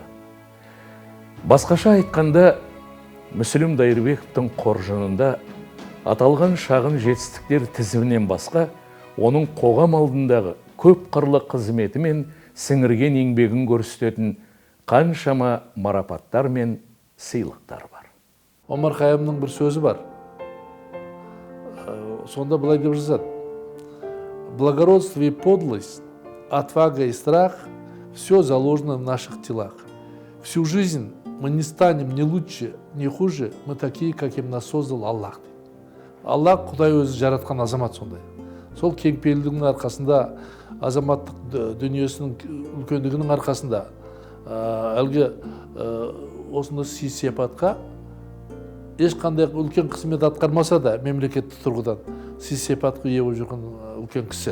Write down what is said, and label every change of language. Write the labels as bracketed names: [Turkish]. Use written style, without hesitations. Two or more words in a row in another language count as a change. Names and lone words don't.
[Kazakh] Басқаша айтқанда, Мүсілім Дайырбековтың қоржынында аталған шағын жетістіктер тізімінен басқа, оның қоғам алдындағы көп қырлы қызметі мен сіңірген еңбегін көрсететін қаншама марапаттар мен сыйлықтар бар. Омар Хайямның бір сөзі бар. Сонда былай деп жазады: [Russian] благородство и подлость, отвага и страх – все заложено в наших телах. Всю жизнь мы не станем ни лучше, ни хуже, мы такие, каким нас создал Аллах. [Kazakh] Аллах Құдай өзі жаратқан азамат сондай. Сол кеңпейілдігінің арқасында, азаматтық дүниесінің үлкендігінің арқасында, әлгі осындай сый-сияпатқа ешқандай үлкен қызмет атқармаса да мемлекеттік тұрғыдан сый-сияпатқа ие болып жүрген үлкен кісі.